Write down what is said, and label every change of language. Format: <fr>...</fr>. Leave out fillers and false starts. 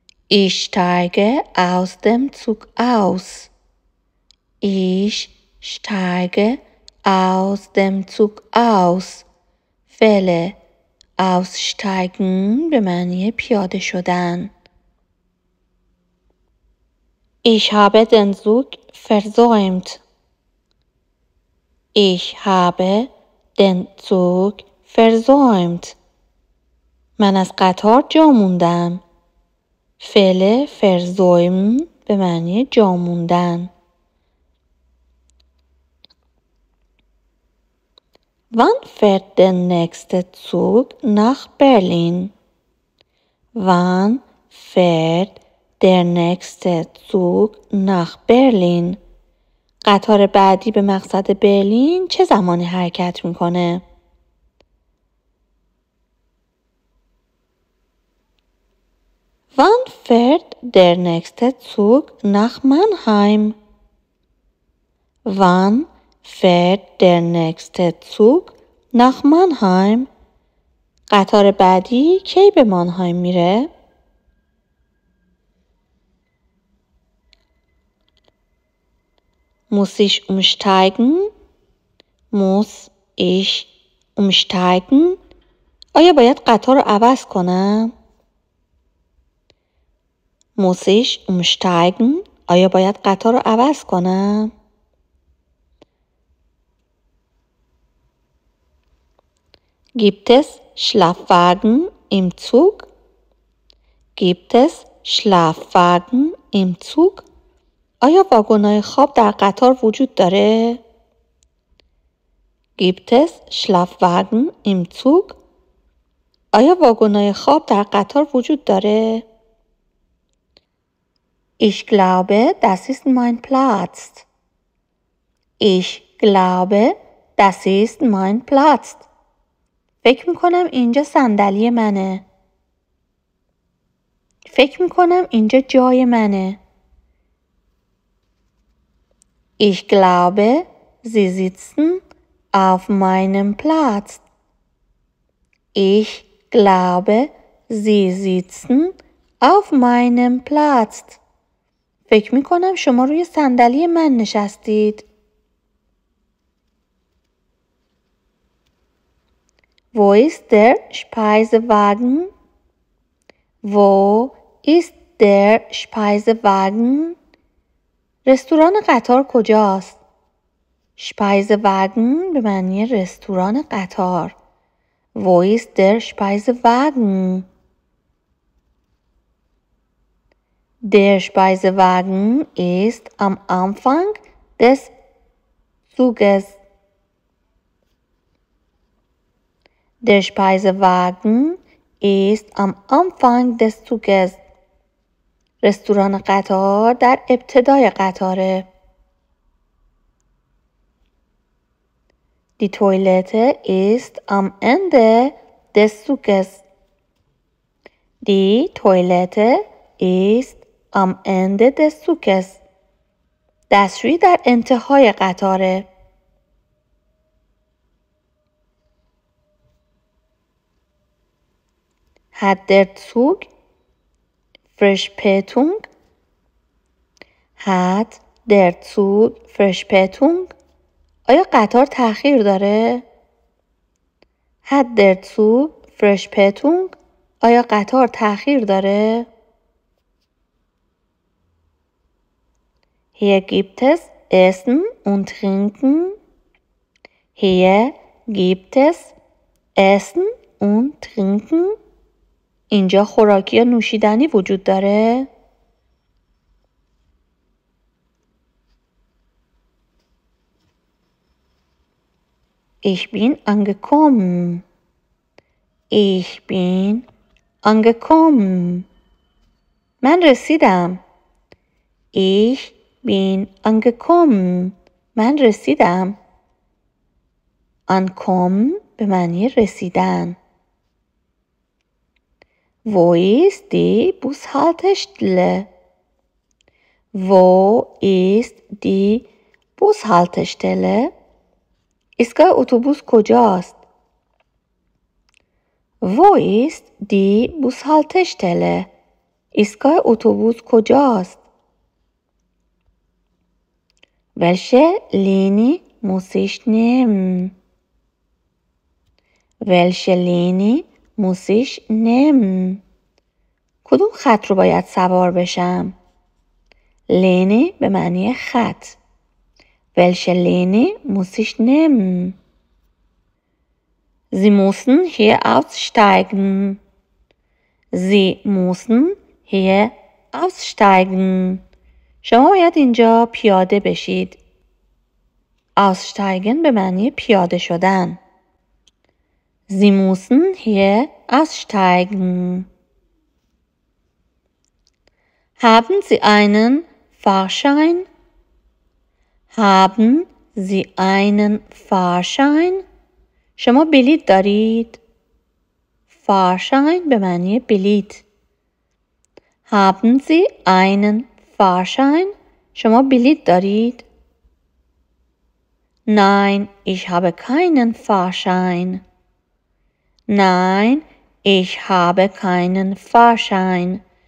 <de>Ich steige aus dem Zug aus. Ich steige aus dem Zug aus.</de> <fa>فعل aussteigen به معنی پیاده شدن.</fa> <de>Ich habe den Zug versäumt. Ich habe den Zug versäumt.</de> <fa>من از قطار جا موندم. فعل versäumen به معنی جا موندن.</fa> <de>Wann fährt der nächste Zug nach Berlin? Wann fährt der nächste Zug nach Berlin?</de> <fa>قطار بعدی به مقصد برلین چه زمانی حرکت میکنه؟</fa> <de>Wann fährt der nächste Zug nach Mannheim? Wann fährt der nächste Zug nach Mannheim?</de> <fa>قطار بعدی کی به مانهایم میره؟</fa> <de>Muss ich umsteigen? Muss ich umsteigen?</de> <fa>آیا باید قطار رو عوض کنم؟</fa> <de>Muss ich umsteigen?</de> <fa>آیا باید قطار رو عوض کنم؟</fa> <de>Gibt es Schlafwagen im Zug? Gibt es Schlafwagen im Zug?</de> <fa>آیا واگن‌های خواب در قطار وجود داره؟</fa> <de>Gibt es Schlafwagen im Zug?</de> <fa>آیا واگن‌های خواب در قطار وجود داره؟</fa> <de>Ich glaube, das ist mein Platz. Ich glaube, das ist mein Platz.</de> <fa>فکر میکنم اینجا صندلی منه. فکر میکنم اینجا جای منه.</fa> <de>Ich glaube, Sie sitzen auf meinem Platz. Ich glaube, Sie sitzen auf meinem Platz.</de> <fa>فکر میکنم شما روی صندلی من نشستید.</fa> <de>Wo ist der Speisewagen? Wo ist der Speisewagen?</de> <fa>رستوران قطار کجاست؟ Speisewagen به معنی رستوران قطار.</fa> <de>Wo ist der Speisewagen? Der Speisewagen ist am Anfang des Zuges. Der Speisewagen ist am Anfang des Zuges.</de> <fa>رستوران قطار در ابتدای قطاره.</fa> <de>Die Toilette ist am Ende des Zuges. Die Toilette ist am Ende des Zuges.</de> <fa>دستشویی در انتهای قطاره.</fa> <de>Hat der Zug Verspätung? Hat der Zug Verspätung?</de> <fa>آیا قطار تأخیر داره؟</fa> <de>Hat der Zug Verspätung?</de> <fa>آیا قطار تأخیر داره؟</fa> <de>Hier gibt es Essen und Trinken. Hier gibt es Essen und Trinken.</de> <fa>اینجا خوراکی یا نوشیدنی وجود داره؟</fa> <de>Ich bin angekommen. Ich bin angekommen.</de> <fa>من رسیدم.</fa> <de>Ich bin angekommen.</de> <fa>من رسیدم. Ankommen به معنی رسیدن.</fa> <de>Wo ist die Bushaltestelle? Wo ist die Bushaltestelle?</de> <fa>ایستگاه اتوبوس کجاست؟</fa> <de>Wo ist die Bushaltestelle?</de> <fa>ایستگاه اتوبوس کجاست؟</fa> <de>Welche Linie muss ich nehmen? Welche Linie muss ich nehmen?</de> <fa>کدوم خط رو باید سوار بشم؟ Linie به معنی خط.</fa> <de>Welche Linie muss ich nehmen? Sie müssen hier aussteigen. Sie müssen hier aussteigen.</de> <fa>شما باید اینجا پیاده بشید. Aussteigen به معنی پیاده شدن.</fa> <de>Sie müssen hier aussteigen. Haben Sie einen Fahrschein? Haben Sie einen Fahrschein?</de> <fa>شما بلیط دارید؟ Fahrschein به معنی بلیط.</fa> <de>Haben Sie einen Fahrschein?</de> <fa>شما بلیط دارید؟</fa> <de>Nein, ich habe keinen Fahrschein. Nein, ich habe keinen Fahrschein.</de>